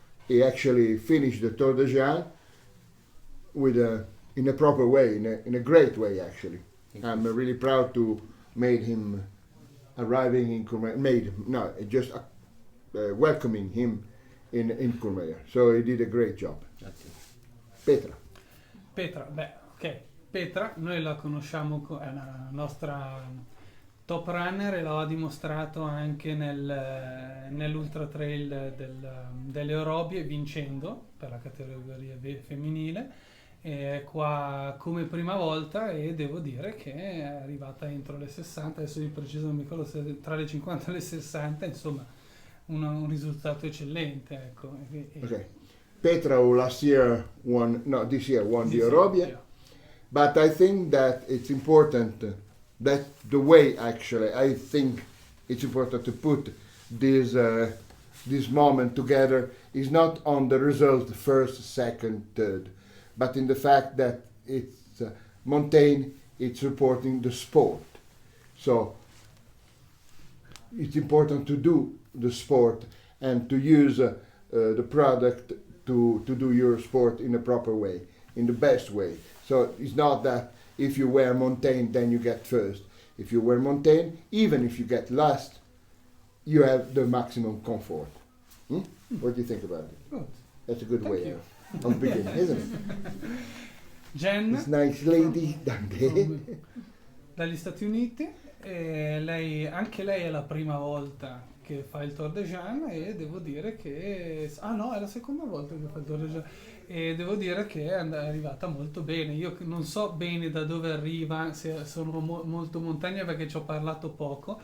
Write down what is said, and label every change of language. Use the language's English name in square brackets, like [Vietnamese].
[English] He actually finished the Tour de Géants in a proper way, in a great way actually. I'm really proud to made him arriving in Courmayeur. Welcoming him in Courmayeur. So he did a great job. That's it. Petra. Ok. [Italian] Petra, noi la conosciamo, è la nostra top runner e lo ha dimostrato anche nell'ultra trail delle Orobie, vincendo per la categoria femminile. È qua come prima volta e devo dire che è arrivata entro le 60, adesso di preciso non mi ricordo se tra le 50 e le 60, insomma un risultato eccellente, ecco. [English] Okay. Petra this year won the Orobie. Yeah. But I think that it's important that the way actually, I think it's important to put this moment together is not on the result first, second, third, but in the fact that it's Montane, it's reporting the sport. So it's important to do the sport and to use the product to do your sport in a proper way, in the best way. So it's not that if you wear Montane, then you get first. If you wear Montane, even if you get last, you have the maximum comfort. What do you think about it? Good. That's a good Thank way you. of beginning, isn't it? Jen, This nice lady down there. [Italian] dagli Stati Uniti, e anche lei è la prima volta che fa il Tour de Géants e devo dire che... Ah no, è la seconda volta che fa il Tour de Géants e devo dire che è arrivata molto bene. Io non so bene da dove arriva, se sono molto montagna perché ci ho parlato poco,